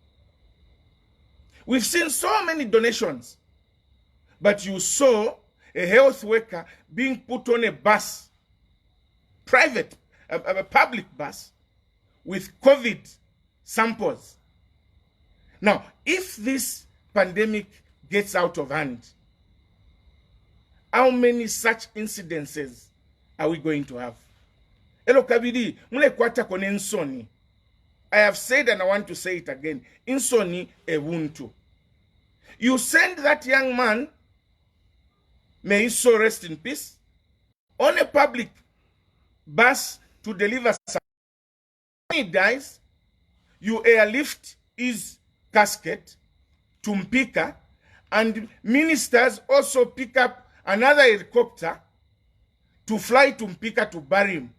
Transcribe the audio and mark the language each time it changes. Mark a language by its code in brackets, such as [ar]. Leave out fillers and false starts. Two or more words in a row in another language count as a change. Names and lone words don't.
[en] We've seen so many donations, but you saw a health worker being put on a bus, a public bus, with COVID samples. Now, if this pandemic gets out of hand, how many such incidences are we going to have? [bem] Elo kabidi, mule kwata kone insoni. [en] I have said and I want to say it again. [bem] Insoni ewuntu. [en] You send that young man, may his soul rest in peace, on a public bus to deliver something. When he dies, you airlift his casket to Mpika, and ministers also pick up another helicopter to fly to Mpika to bury him.